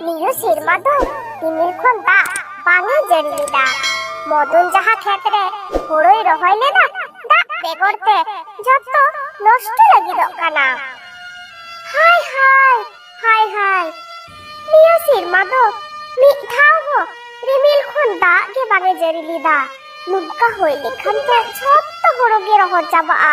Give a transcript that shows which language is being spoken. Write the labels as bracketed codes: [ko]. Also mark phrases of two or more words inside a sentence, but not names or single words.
[sat] ᱥᱮᱨᱢᱟ ᱫᱚ ᱨᱤᱢᱤᱞ ᱠᱷᱚᱱ ᱫᱟᱜ ᱵᱟᱝᱮ ᱡᱟᱹᱲᱤ ᱞᱮᱫᱟ᱾ ᱢᱚᱫᱚᱱ ᱡᱟᱦᱟᱸ ᱠᱷᱮᱛ ᱨᱮ ᱦᱳᱲᱳᱭ ᱨᱚᱦᱚᱭ ᱞᱮᱫᱟ ᱫᱟᱜ ᱵᱮᱜᱚᱨ ᱛᱮ ᱡᱚᱛᱚ ᱱᱚᱥᱴᱚ ᱞᱟᱹᱜᱤᱫᱚᱜ ᱠᱟᱱᱟ᱾ ᱦᱟᱭ ᱦᱟᱭ ᱦᱟᱭ ᱦᱟᱭ ᱱᱤᱭᱟᱹ ᱥᱮᱨᱢᱟ ᱫᱚ ᱢᱤᱫ ᱫᱷᱟᱣ ᱦᱚᱸ ᱨᱤᱢᱤᱞ ᱠᱷᱚᱱ ᱫᱟᱜ ᱜᱮ ᱵᱟᱝᱮ ᱡᱟᱹᱲᱤ ᱞᱮᱫᱟ᱾ ᱱᱚᱝᱠᱟ ᱦᱩᱭ ᱞᱮᱠᱷᱟᱱ ᱛᱚ ᱡᱷᱚᱛᱚ ᱦᱳᱲᱳ ᱜᱮ ᱨᱚᱦᱚᱲ ᱪᱟᱵᱟᱜᱼᱟ।